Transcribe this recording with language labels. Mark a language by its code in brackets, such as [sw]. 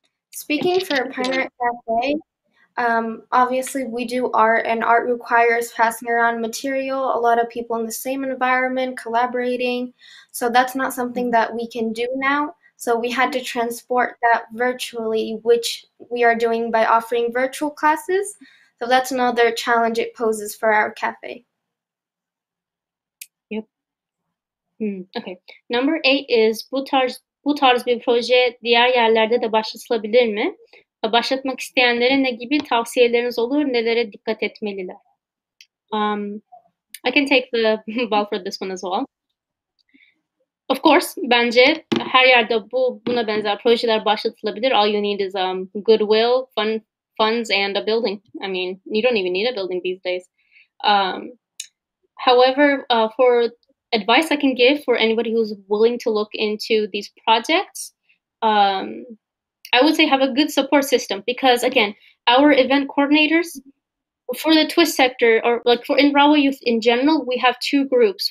[en] Speaking for Pine Cafe, obviously we do art, and art requires passing around material, a lot of people in the same environment, collaborating. So that's not something that we can do now. So we had to transport that virtually, which we are doing by offering virtual classes. So that's another challenge it poses for our cafe. Yep. Okay. Number 8 is [tr] bu tarz bir proje diğer yerlerde de başlatılabilir mi? Başlatmak isteyenlere ne gibi tavsiyeleriniz olur? Nelere dikkat etmeliler? [en] I can take the ball for this one as well. Of course, [tr] bence her yerde buna benzer projeler başlatılabilir. [en] All you need is goodwill, funds, and a building. I mean, you don't even need a building these days. However, for advice I can give for anybody who's willing to look into these projects, I would say have a good support system because, again, our event coordinators for the Twist sector, or like for in RAWA Youth in general, we have 2 groups.